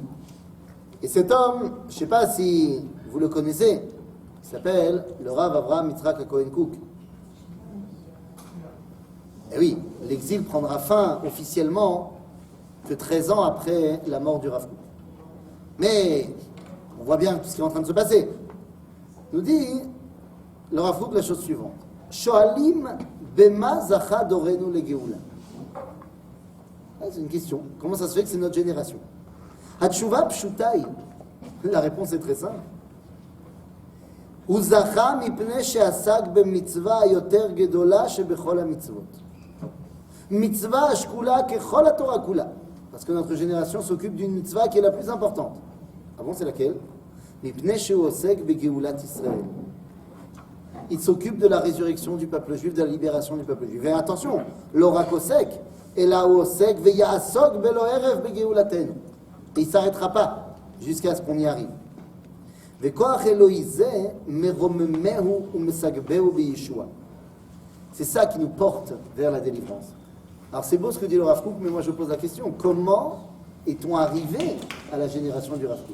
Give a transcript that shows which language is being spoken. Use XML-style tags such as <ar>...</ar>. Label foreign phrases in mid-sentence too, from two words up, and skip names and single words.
<fr>Et cet homme, je ne sais pas si vous le connaissez, il s'appelle le Rav Avraham Yitzhak Cohen Cook. Et oui, l'exil prendra fin officiellement que 13 ans après la mort du Rav Kook. Mais on voit bien tout ce qui est en train de se passer. Nous dit le Rav Kook la chose suivante.</fr> <he>שואלים במה זכה דורנו לגאולה.</he> <fr>C'est une question. Comment ça se fait que c'est notre génération?</fr> <he>התשובה פשוטה.</he> <fr>La réponse est très simple.</fr> <he>הוא זכה מפני שעסק במצווה היותר גדולה שבכל המצוות. מצווה השקולה ככל התורה כולה.</he> <fr>Parce que notre génération s'occupe d'une mitzvah qui est la plus importante. Ah bon, c'est laquelle?</fr> <he>מפני שהוא עוסק בגאולת ישראל.</he> <fr>Il s'occupe de la résurrection du peuple juif, de la libération du peuple juif. Et attention,</fr> <he>לא רק עוסק, אלא הוא עוסק ויעסוק בלא ערב בגאולתנו.</he> <fr>Et il ne s'arrêtera pas jusqu'à ce qu'on y arrive. C'est ça qui nous porte vers la délivrance. Alors c'est beau ce que dit le Rav Kook, mais moi je pose la question, comment est-on arrivé à la génération du Rav Kook?</fr>